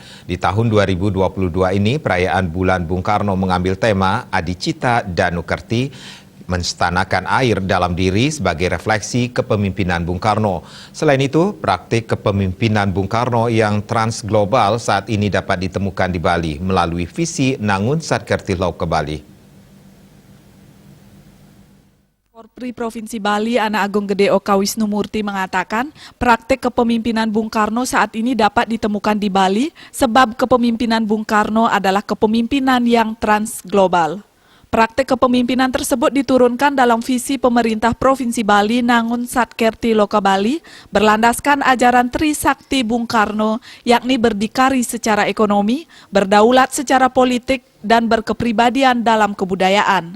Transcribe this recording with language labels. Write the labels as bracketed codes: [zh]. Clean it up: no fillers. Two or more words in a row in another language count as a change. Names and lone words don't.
[id] Di tahun 2022 ini, perayaan Bulan Bung Karno mengambil tema Adicita Danukerti, menstanakan air dalam diri sebagai refleksi kepemimpinan Bung Karno. Selain itu, praktik kepemimpinan Bung Karno yang transglobal saat ini dapat ditemukan di Bali melalui visi Nangun Satkerti Lauka Bali. Porpri Provinsi Bali, Ana Agung Gede Oka Wisnumurti mengatakan, praktek kepemimpinan Bung Karno saat ini dapat ditemukan di Bali sebab kepemimpinan Bung Karno adalah kepemimpinan yang transglobal. Praktek kepemimpinan tersebut diturunkan dalam visi pemerintah Provinsi Bali Nangun Satkerti Lauka Bali berlandaskan ajaran Trisakti Bung Karno, yakni berdikari secara ekonomi, berdaulat secara politik, dan berkepribadian dalam kebudayaan.